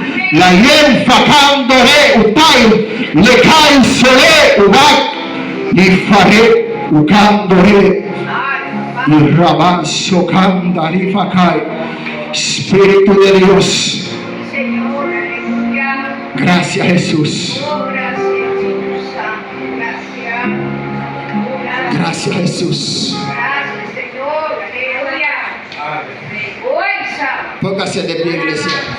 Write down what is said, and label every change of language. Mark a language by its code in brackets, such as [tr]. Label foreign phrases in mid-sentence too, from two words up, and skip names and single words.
[es] La yen facandore utai le kai sole ubak li fare ucandore li rabaso candari facai. Espíritu de Dios. Gracias, Jesús. Gracias, Jesús. Póngase de pie, iglesia.